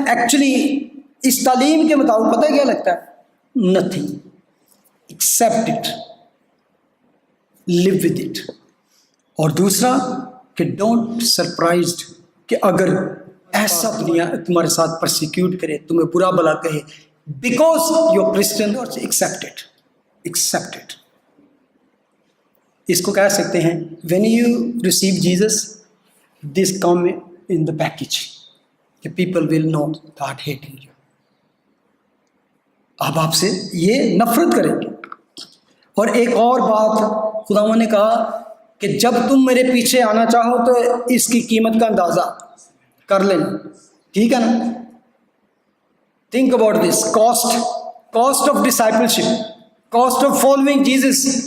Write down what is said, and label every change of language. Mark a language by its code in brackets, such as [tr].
[ur] Actually اس تعلیم کے مطابق پتہ ہے کیا لگتا ہے, [en] Nothing, accept it, live with it. [ur] اور دوسرا کہ [en] don't surprised [ur] کہ اگر ایسا دنیا تمہارے ساتھ پرسیکیوٹ کرے, تمہیں برا بلا کہے, [en] because you are Christian, accept it, [ur] accept it. اس کو کہہ سکتے ہیں [en] when you receive Jesus, this come in the package, کہ people will know God hating you. [ur] اب آپ سے یہ نفرت کریں گے. اور ایک اور بات خداوند نے کہا کہ جب تم میرے پیچھے آنا چاہو تو اس کی قیمت کا اندازہ کر لینا, ٹھیک ہے نا. [en] Think about this cost of discipleship, cost of following Jesus.